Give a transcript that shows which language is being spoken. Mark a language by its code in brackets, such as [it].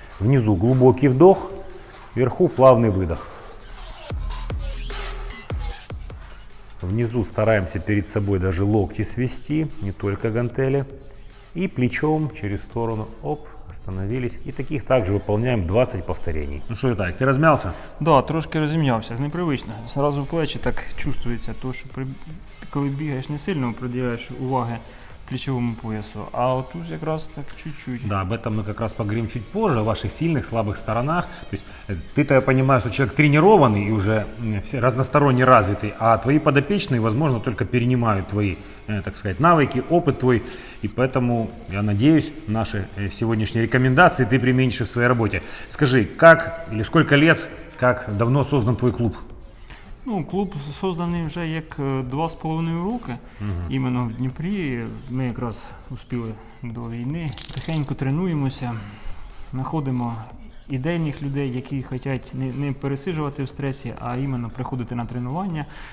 [ru] Внизу глубокий вдох, вверху плавный выдох. Внизу стараемся перед собой даже локти свести, не только гантели. И плечом через сторону, оп, остановились. І таких также выполняем 20 повторений. [uk] Ну що, Віталік, ти розм'явся? Да, трошки розім'явся, непривично. Зразу в плечі так чувствується, то, що коли бігаєш не сильно, приділяєш уваги плечовому поясу, а отут якраз так чуть-чуть. [ru] Да, об этом мы как раз поговорим чуть позже, о ваших сильных, слабых сторонах. То есть ты-то, я понимаю, что человек тренированный и уже разносторонне развитый, а твои подопечные, возможно, только перенимают твои, так сказать, навыки, опыт твой. И поэтому, я надеюсь, наши сегодняшние рекомендации ты применишь в своей работе. Скажи, как или сколько лет, как давно создан твой клуб? [uk] Ну, клуб созданий вже як 2,5 роки. Іменно в Дніпрі. Ми якраз успіли до війни. Тихенько тренуємося, знаходимо ідейних людей, які хочуть не пересиджувати в стресі, а іменно приходити на тренування.